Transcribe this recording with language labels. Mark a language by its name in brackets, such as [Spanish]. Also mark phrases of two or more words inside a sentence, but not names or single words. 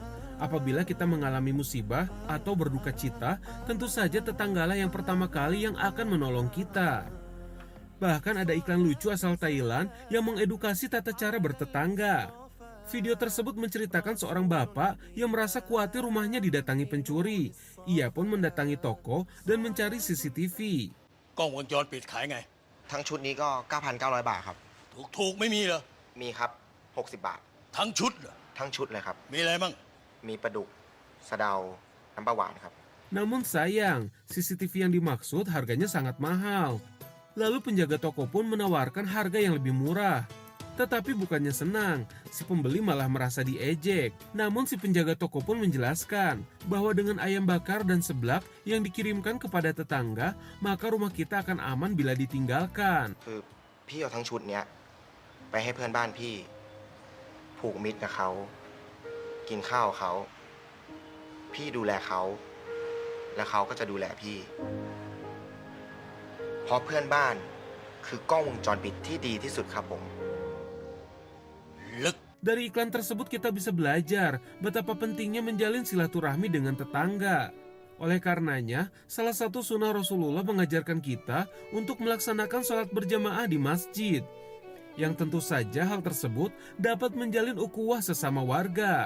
[Indonesian] Apabila kita mengalami musibah atau berduka cita, tentu saja tetanggalah yang pertama kali yang akan menolong kita. Bahkan ada iklan lucu asal Thailand yang mengedukasi tata cara bertetangga. Video tersebut menceritakan seorang bapak yang merasa khawatir rumahnya didatangi pencuri. Ia pun mendatangi toko dan mencari CCTV. [Thai] กล้องวงจรปิดขายไง ทั้งชุดนี้ก็ 9,900 บาทครับ ถูกไม่มีเหรอ มีครับ 60 บาท ทั้งชุดเหรอ ทั้งชุดเลยครับ มีอะไรมั่ง มีปลาดุก สะเดา น้ำปลาหวานครับ [Indonesian] Namun sayang, CCTV yang dimaksud harganya sangat mahal. Lalu penjaga toko pun menawarkan harga yang lebih murah. Tetapi bukannya senang, si pembeli malah merasa diejek. Namun si penjaga toko pun menjelaskan bahwa dengan ayam bakar dan seblak yang dikirimkan kepada tetangga, maka rumah kita akan aman bila ditinggalkan. [Thai] คือพี่เอาทั้งชุดเนี้ยไปให้เพื่อนบ้านพี่ ผูกมิตรกับเขา กินข้าวเขา พี่ดูแลเขา แล้วเขาก็จะดูแลพี่ เพราะเพื่อนบ้านคือกล้องวงจรปิดที่ดีที่สุดครับผม ลึก [Indonesian] Dari iklan tersebut kita bisa belajar betapa pentingnya menjalin silaturahmi dengan tetangga. Oleh karenanya, salah satu sunnah Rasulullah mengajarkan kita untuk melaksanakan sholat berjamaah di masjid. Yang tentu saja hal tersebut dapat menjalin ukhuwah sesama warga.